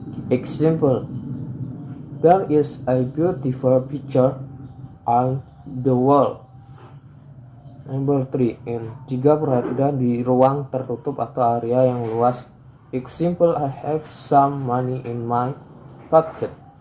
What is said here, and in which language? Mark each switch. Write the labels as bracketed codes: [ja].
[en] Example, there is a beautiful picture on the wall. Number 3, [id] jika berada di ruang tertutup atau area yang luas. [en] Example, I have some money in my pocket.